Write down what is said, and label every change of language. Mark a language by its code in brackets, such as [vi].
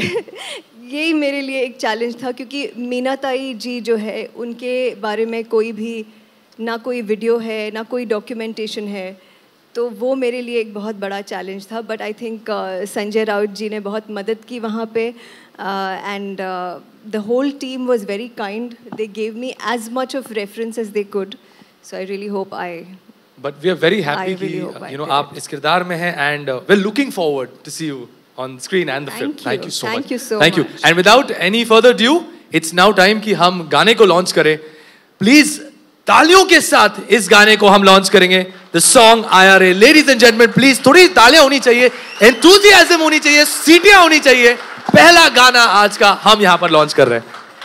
[hi] यही मेरे लिए एक चैलेंज था, क्योंकि मीनाताई जी जो है उनके बारे में कोई भी ना कोई वीडियो है ना कोई डॉक्यूमेंटेशन है, तो वो मेरे लिए एक बहुत बड़ा चैलेंज था। [en] but I think Sanjay Raut ji ने बहुत मदद की वहाँ पे, and the whole team was very kind, they gave me as much of reference as they could, so I really hope I But we are very happy कि you know [hi] आप इस किरदार में हैं, [en] and we're looking forward to see you on screen and the film. Thank you so much. Thank you so Thank you. much. And without any further ado, it's now time [hi] कि हम गाने को launch करें. Please तालियों के साथ इस गाने को हम लॉन्च करेंगे. [en] The song IRA. Ladies and gentlemen, please [hi] थोड़ी तालियां होनी चाहिए, enthusiasm होनी चाहिए, सीटियां होनी चाहिए. पहला गाना आज का हम यहाँ पर लॉन्च कर रहे हैं.